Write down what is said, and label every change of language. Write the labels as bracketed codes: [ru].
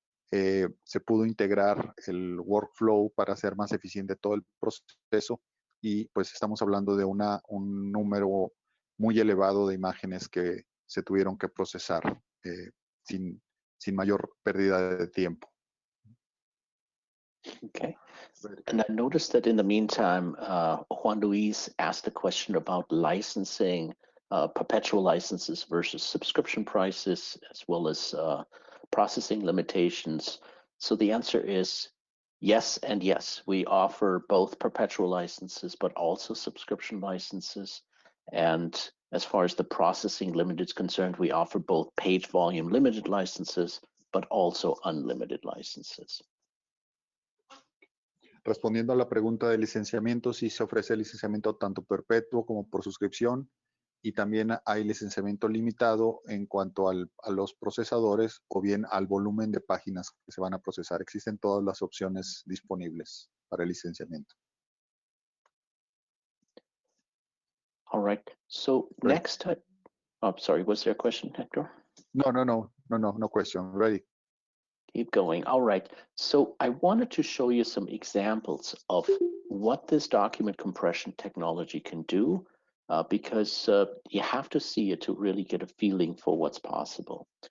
[es] Se pudo integrar el workflow para hacer más eficiente todo el proceso y pues estamos hablando de un número muy elevado de imágenes que se tuvieron que procesar sin mayor pérdida de tiempo. [en] Okay. And I noticed that in the meantime, Juan Luis asked a question about licensing, perpetual licenses versus subscription prices, as well as processing limitations. So the answer is yes and yes. We offer both perpetual licenses, but also subscription licenses. And as far as the processing limit is concerned, we offer both page volume limited licenses, but also unlimited licenses. [es] Respondiendo a la pregunta de licenciamiento, sí se ofrece licenciamiento tanto perpetuo como por suscripción y también hay licenciamiento limitado en cuanto a los procesadores o bien al volumen de páginas que se van a procesar. Existen todas las opciones disponibles para el licenciamiento. [en] All right. So Ready. next, oh, sorry, was there a question, Hector? No question. Ready. Keep going. All right. So I wanted to show you some examples of what this document compression technology can do, because you have to see it to really get a feeling for what's possible.